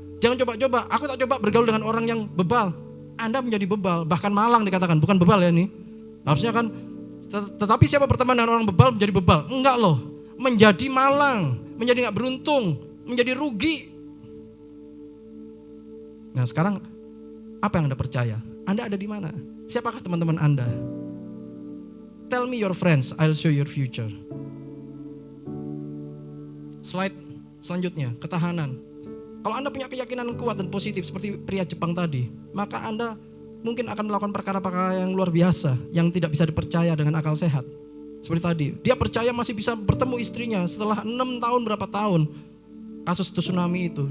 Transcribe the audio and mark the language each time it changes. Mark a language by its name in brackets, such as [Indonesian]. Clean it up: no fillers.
[Indonesian] Jangan coba-coba, aku tak coba bergaul dengan orang yang bebal. Anda menjadi bebal, bahkan malang dikatakan, bukan bebal ya ini. Harusnya kan, tetapi siapa berteman dengan orang bebal menjadi bebal? Enggak loh, menjadi malang, menjadi gak beruntung, menjadi rugi. Nah sekarang, apa yang Anda percaya? Anda ada di mana? Siapakah teman-teman Anda? [English] Tell me your friends, I'll show your future. [Indonesian] Slide selanjutnya, ketahanan. Kalau Anda punya keyakinan kuat dan positif seperti pria Jepang tadi, maka Anda mungkin akan melakukan perkara-perkara yang luar biasa, yang tidak bisa dipercaya dengan akal sehat. Seperti tadi, dia percaya masih bisa bertemu istrinya setelah 6 tahun berapa tahun kasus tsunami itu.